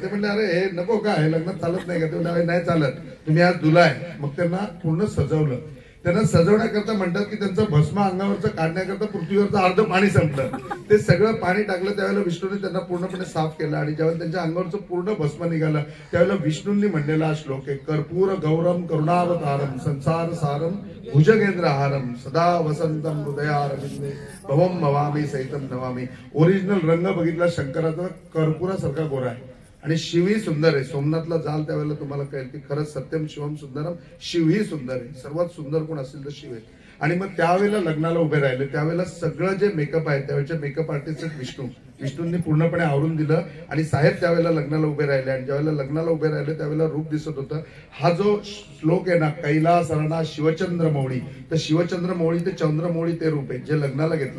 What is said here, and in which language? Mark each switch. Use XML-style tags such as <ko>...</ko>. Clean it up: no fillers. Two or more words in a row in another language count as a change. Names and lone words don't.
<mr>ते म्हणले अरे हे नको का, हे लग्नात चालत नाही का. ते म्हणले नाही चालत, तुम्ही आज दुला आहे. मग त्यांना पूर्ण सजवलं. त्यांना सजवण्याकरता म्हणतात की त्यांचं भस्म अंगावरचं काढण्याकरता पृथ्वीवरचं अर्ध पाणी संपलं. ते सगळं पाणी टाकलं त्यावेळेला विष्णूने त्यांना पूर्णपणे साफ केलं आणि ज्यावेळेला त्यांच्या अंगावरचं पूर्ण भस्म निघालं त्यावेळेला विष्णूंनी म्हणलेला हा श्लोक आहे,</mr> <sa>कर्पूर गौरम करुणावतारम संसार सारम भुजगेंद्र हारम सदा वसंतम हृदयारविंदे भवम भवामी सहितम नमामि.</sa> <mr>ओरिजिनल रंग बघितला शंकराचा कर्पुरासारखा गोरा आहे आणि शिवही सुंदर आहे. सोमनाथला जाल त्यावेळेला तुम्हाला कळेल की खरंच</mr> <sa>सत्यम शिवम सुंदरम,</sa> <mr>शिवही सुंदर आहे. सर्वात सुंदर कोण असेल तर शिव आहे. आणि मग त्यावेळेला लग्नाला उभे राहिले त्यावेळेला सगळं जे मेकअप आहे त्यावेळेचे</mr> <en>makeup artist</en> <mr>विष्णूंनी पूर्णपणे आवरून दिलं आणि साहेब त्यावेळेला लग्नाला उभे राहिले आणि ज्यावेळेला लग्नाला उभे राहिले त्यावेळेला रूप दिसत होतं. हा जो श्लोक आहे ना,</mr> <sa>कैलासरणा शिवचंद्र मौळी,</sa> <mr>तर शिवचंद्र मौळी ते चंद्रमौळी ते रूप आहे जे लग्नाला घेतलं.</mr>